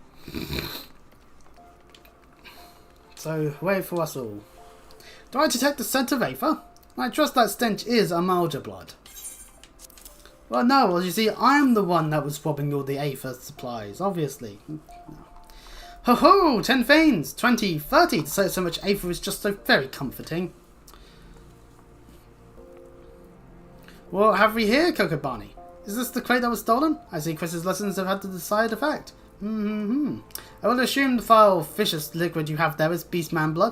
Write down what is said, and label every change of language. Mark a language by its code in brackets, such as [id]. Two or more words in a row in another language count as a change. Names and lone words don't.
[en] So, wait for us all. Do I detect the scent of Aether? I trust that stench is Amalja blood. Well, no, well, you see, I'm the one that was swapping all the Aether supplies, obviously. Ho ho! 10 fanes! 20, 30 to say so much Aether is just so very comforting. What have we here, Coco Barney? Is this the crate that was stolen? I see Chris's lessons have had the desired effect. I will assume the foul, vicious liquid you have there is Beastman blood.